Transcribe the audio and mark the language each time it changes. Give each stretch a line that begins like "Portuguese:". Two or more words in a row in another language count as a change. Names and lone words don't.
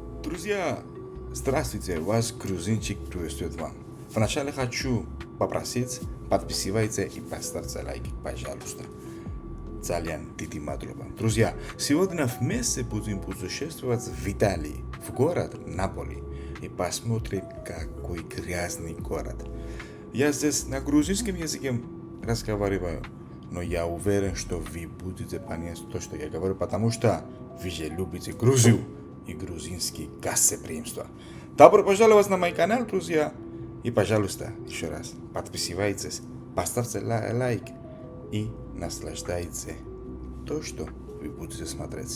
Russian: Друзья, здравствуйте, вас грузинчик приветствует вам. Вначале хочу попросить, подписывайте и поставьте лайк, пожалуйста.
Georgian: Ძალიან დიდი მადლობა.
Russian: Друзья, сегодня вместе будем путешествовать в Италии, в город Наполи. И посмотрим, какой грязный город. Я здесь на грузинском языке разговариваю, но я уверен, что вы будете понять то, что я говорю, потому что вы же любите Грузию и грузинские гостеприимства. Добро пожаловать на мой канал, друзья. И, пожалуйста, еще раз, подписывайтесь, поставьте лайк и наслаждайтесь то, что вы будете смотреть.